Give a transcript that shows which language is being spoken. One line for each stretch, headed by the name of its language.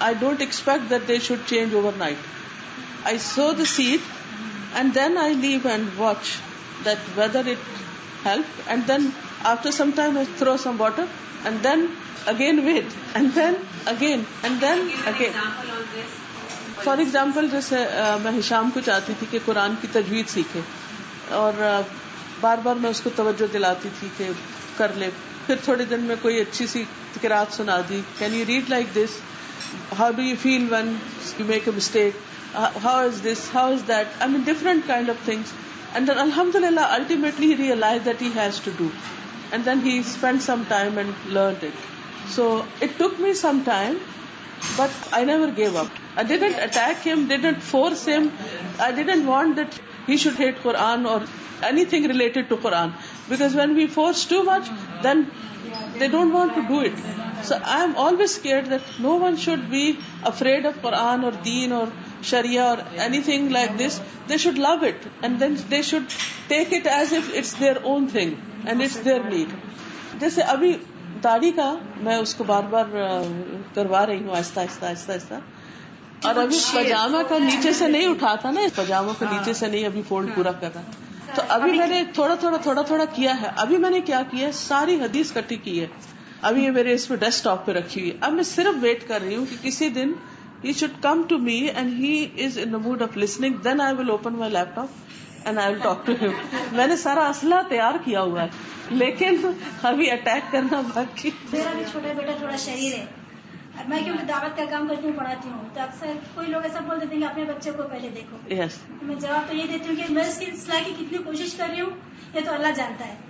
English: I don't expect that they should change overnight. I sow the seed, and then I leave and watch that whether it helps, and then after some time I throw some water, and then again wait, and then again, and then again. For example
Urdu: جیسے میں ہشام کو چاہتی تھی کہ قرآن کی تجوید سیکھے، اور بار بار میں اس کو توجہ دلاتی تھی کہ کر لے. پھر تھوڑے دن میں کوئی اچھی سی قرات سنا دی،
English: Can you read like this, how do you feel when you make a mistake, how is this, how is that, I mean different kind of things. And then الحمدللہ ultimately he realize that he has to do, and then he spend some time and learned it. So it took me some time, but I never gave up. I didn't attack him, didn't force him. I didn't want that he should hate Quran or anything related to Quran, because when we force too much, then they don't want to do it. So I am always scared that no one should be afraid of Quran or Deen or Sharia or anything like this. They should love it, and then they should take it as if it's their own thing and it's their need.
Urdu: جیسے ابھی داڑھی کا میں اس کو بار بار کروا رہی ہوں آہستہ آہستہ آہستہ آہستہ, اور ابھی پاجامہ کا نیچے سے نہیں اٹھاتا نا, پاجاموں کا نیچے سے نہیں ابھی فولڈ پورا کر رہا, تو ابھی میں نے تھوڑا کیا ہے. ابھی میں نے کیا کیا ہے, ساری حدیث کٹی کی ہے, ابھی یہ میرے اس پہ ڈیسک ٹاپ پہ رکھی ہوئی ہے. اب میں صرف ویٹ کر رہی ہوں کہ کسی دن
English: he should come to me and he is in the mood of listening, then I will open my laptop and I will talk to him.
Urdu: میں نے سارا اسلحہ تیار کیا ہوا ہے, لیکن ابھی اٹیک کرنا باقی. میرا بھی چھوٹا بیٹا تھوڑا شریر ہے, میں کیونکہ دعوت کا کام کرتی ہوں, پڑھاتی ہوں, تو اکثر کوئی لوگ ایسا بول دیتے ہیں کہ اپنے بچے کو پہلے دیکھو.
English: Yes.
Urdu: میں جواب تو یہ دیتی ہوں کہ میں اس کی اصلاح کی کتنی کوشش کر رہی ہوں یہ تو اللہ جانتا ہے.